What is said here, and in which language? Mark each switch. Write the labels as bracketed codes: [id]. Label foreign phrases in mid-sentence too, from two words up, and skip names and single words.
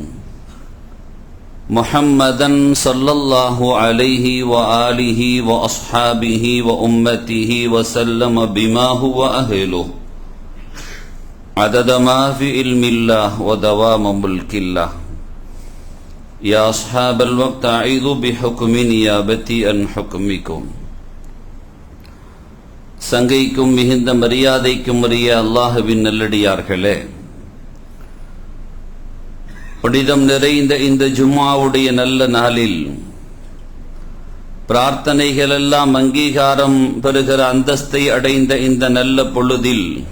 [ar] محمدا صلى الله عليه وآله وأصحابه وأمته وسلم بما هو أهله عدد ما في علم الله ودوام ملك الله يا أصحاب الوقت أعيذ بحكم نيابتي عن حكمكم [ta] சங்கைக்கும் மிகுந்த மரியாதைக்கும் உரிய அல்லாஹ்வின் நல்லடியார்களே, புனிதம் நிறைந்த இந்த ஜும்ஆவுடைய நல்ல நாளில் பிரார்த்தனைகள் எல்லாம் அங்கீகாரம் பெறுகிற அந்தஸ்தை அடைந்த இந்த நல்ல பொழுதில்